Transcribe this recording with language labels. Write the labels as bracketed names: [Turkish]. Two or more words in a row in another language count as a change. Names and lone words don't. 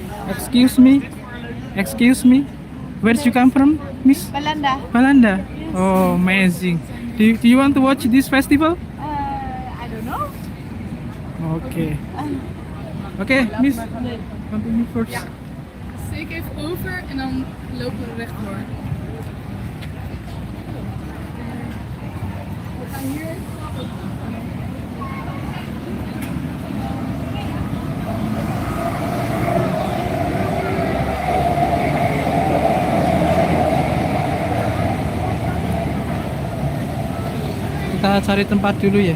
[English] Excuse me, excuse me. Where did you come from, Miss? Belanda. Malanda. Oh, amazing. Do you want to watch this festival? I don't know. Okay. Okay, Miss. Continue first. [Dutch] Steek even over en dan lopen we rechtdoor. We gaan hier. [Indonesian] Kita cari tempat dulu ya.